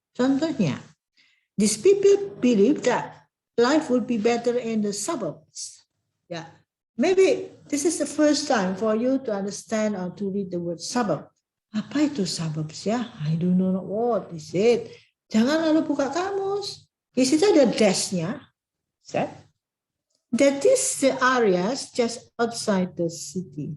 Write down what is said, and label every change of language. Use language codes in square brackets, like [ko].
[en] Contohnya, these people believe that life would be better in the suburbs. Yeah, maybe this is the first time for you to understand or to read the word suburb. [id] Apa itu suburbs ya? [en] I don't know what is it. [id] Jangan lalu buka kamus. Di situ ada dash-nya. Set. [en] That is the areas just outside the city.